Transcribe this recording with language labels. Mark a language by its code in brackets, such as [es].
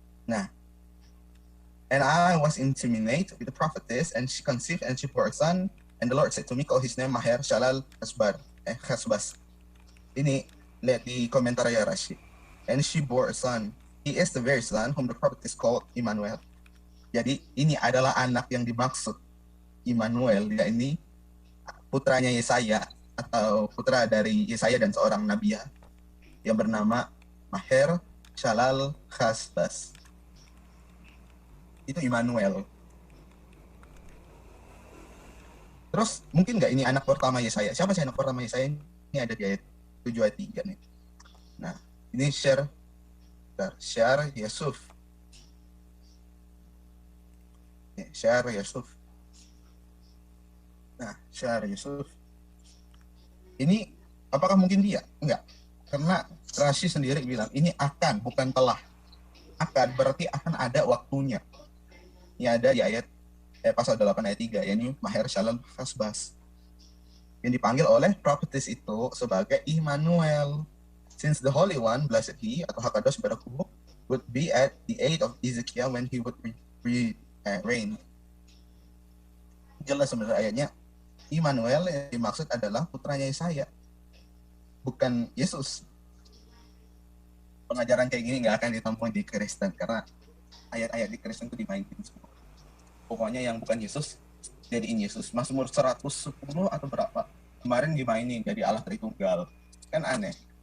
[en] Nah, and I was inseminated with the prophetess, and she conceived and she bore a son, and the Lord said to me, call his name Maher Shalal Hasbas. [id] Ini lihat di komentar ya Rashid. [en] And she bore a son. He is the very son whom the prophetess called Immanuel. [id] Jadi ini adalah anak yang dimaksud Immanuel. Dia ini putranya Yesaya, atau putra dari Yesaya dan seorang nabi yang bernama Maher Shalal Hasbas. Itu Immanuel. Terus mungkin nggak ini anak pertama Yesaya? Siapa sih anak pertama Yesaya? Ini ada di ayat 7 ayat 3 nih. Nah, ini share Yusuf. Share Yusuf. Nah, share Yusuf. Ini apakah mungkin dia? Enggak. Karena Rashi sendiri bilang ini akan, bukan telah. Akan berarti akan ada waktunya. Ini ada di ayat pasal 8 ayat 3, yakni Maher Shalal Hasbas. Yang dipanggil oleh prophetess itu sebagai Immanuel. [en] Since the Holy One, blessed he, atau Hakadosh Baruch, would be at the age of Ezekiel when he would reign. [id] Jelas sebenarnya ayatnya, Immanuel yang dimaksud adalah putranya Yesaya, bukan Yesus. Pengajaran kayak gini nggak akan ditempuh di Kristen, karena ayat-ayat di Kristen itu dimainin semua. Pokoknya yang bukan Yesus, jadiin Yesus. Mazmur 110 atau berapa, kemarin dimainin jadi Allah Tritunggal. Kan aneh.